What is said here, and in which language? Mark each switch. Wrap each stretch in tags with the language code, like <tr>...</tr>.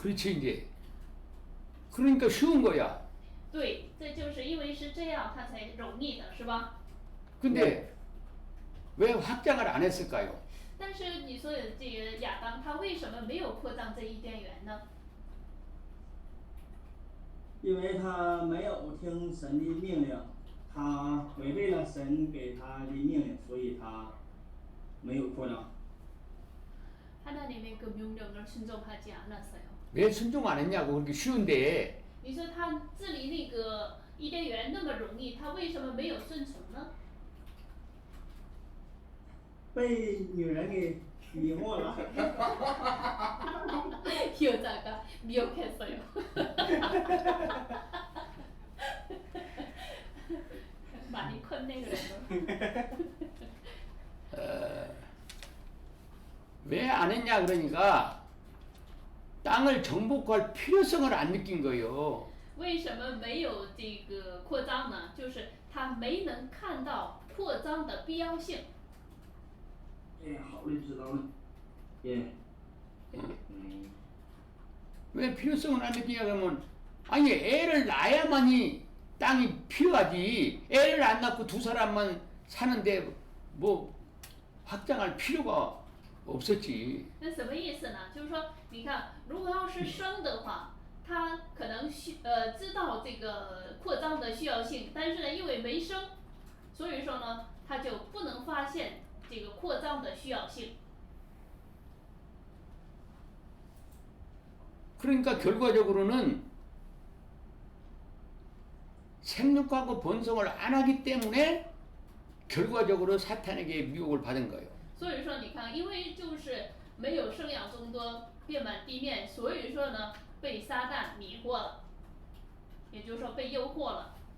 <ko>그렇지 이제. 그러니까 쉬운 거야.</ko> <zh>对，这就是因为是这样，它才容易的，是吧？</zh> <ko>근데 왜 확장을 안 했을까요?</ko> <zh>但是你说的这个亚当，他为什么没有扩张这伊甸园呢？因为他没有听神的命令，他违背了神给他的命令，所以他没有扩张。</zh> <ko>하나님의 그 명령을 순종하지 않았어요. 왜 순종 안 했냐고 그렇게 쉬운데</ko> <zh>你说他治理那个伊甸园那么容易，他为什么没有顺从呢？被女人给迷惑了。</zh> <ko>여자가 미혹했어요. 많이 컸네 그래도. 왜 안 했냐 그러니까 땅을 정복할 필요성을 안 느낀 거예요.</ko> <zh>为什么没有这个扩张呢？就是他没能看到扩张的必要性。哎，好嘞，知道了。耶。</zh> <ko>왜 필요성을 안 느끼냐 그러면 아니 애를 낳아야만이 땅이 필요하지. 애를 안 낳고 두 사람만 사는데 뭐 확장할 필요가 없었지.</ko> <zh>那什么意思呢？就是说，你看，如果要是生的话，他可能知道这个扩张的需要性，但是呢，因为没生，所以说呢，他就不能发现这个扩张的需要性。</zh> <ko>그러니까 결과적으로는 생육하고 번성을 안 하기 때문에 결과적으로 사탄에게 미혹을 받은 거예요.</ko> <zh>所以说，你看，因为就是没有生养众多，遍满地面，所以说呢，被撒旦迷惑了，也就是说被诱惑了。</zh>